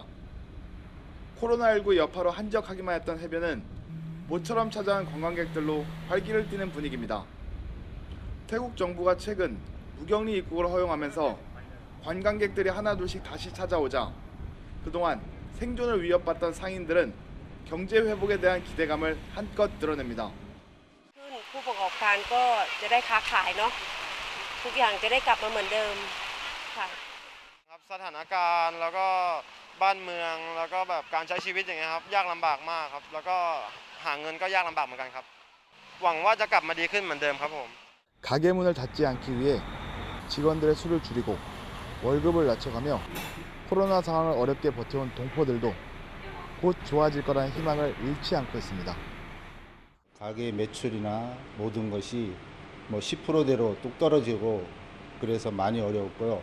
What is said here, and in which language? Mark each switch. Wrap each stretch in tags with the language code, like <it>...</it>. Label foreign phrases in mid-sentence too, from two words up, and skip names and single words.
<ko>코로나19 여파로 한적하기만 했던 해변은 모처럼 찾아온 관광객들로 활기를 띠는 분위기입니다. 태국 정부가 최근 무격리 입국을 허용하면서 관광객들이 하나둘씩 다시 찾아오자 그동안 생존을 위협받던 상인들은 경제 회복에 대한 기대감을 한껏 드러냅니다.</ko> <th>ผู้ประกอบการก็จะได้ค้าขายเนาะทุกอย่างจะได้กลับมาเหมือนเดิมค่ะครับสถานการณ์แล้วก็บ้านเมืองแล้วก็แบบการใช้ชีวิตอย่างเงี้ยครับยากลำบากมากครับแล้วก็หาเงินก็ยากลำบากเหมือนกันครับหวังว่าจะกลับมาดีขึ้นเหมือนเดิมครับผม</th> <ko>가게 문을 닫지 않기 위해 직원들의 수를 줄이고 월급을 낮춰가며 코로나 상황을 어렵게 버텨온 동포들도 곧 좋아질 거라는 희망을 잃지 않고 있습니다. 가게 매출이나 모든 것이 10%대로 뚝 떨어지고 그래서 많이 어려웠고요.</ko>